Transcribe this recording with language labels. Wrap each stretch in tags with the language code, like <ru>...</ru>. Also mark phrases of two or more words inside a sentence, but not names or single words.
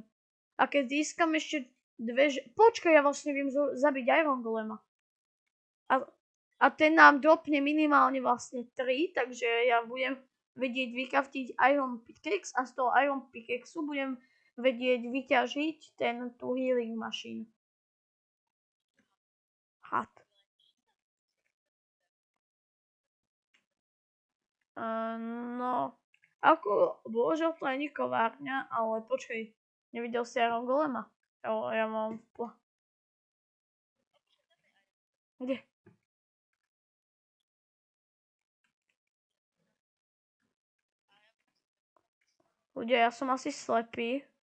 <sk>A keď získam ešte počkaj, ja vlastne viem zabiť Iron Golema. A ten nám dropne minimálne vlastne 3, takže ja budem vedieť vykraftiť Iron Pickaxe a z toho Iron Pickaxeu budem vedieť vyťažiť tú</sk> <en>healing machine.</en> <sk>Had. No, ako bohužiaľ to nie kovárňa, ale počkej, nevidel si Iron Golema? Ja mám... Kde? Ľudia, ja som asi slepý.</sk>